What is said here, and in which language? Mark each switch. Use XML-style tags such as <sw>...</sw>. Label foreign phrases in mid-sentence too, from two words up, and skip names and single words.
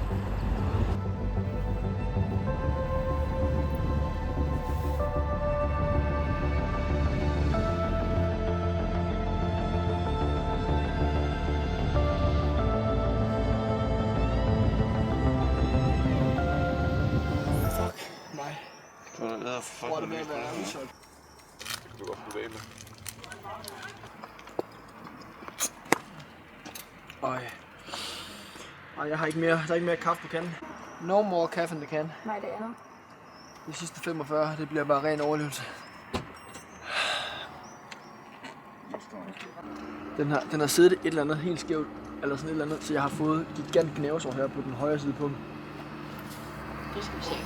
<da>Hvor er det med at være udsolgt? Det kan du godt blive af med. Ej, jeg har ikke mere. Der er ikke mere kaffe på kanden.</da> <en>No more kaffe in the can.</en> <da>Nej, det er. De sidste 45, det bliver bare ren overlevelse. Den har siddet et eller andet helt skævt, eller sådan et eller andet, så jeg har fået gigant gnævesår her på den højre side på den. Det skal vi se.</da>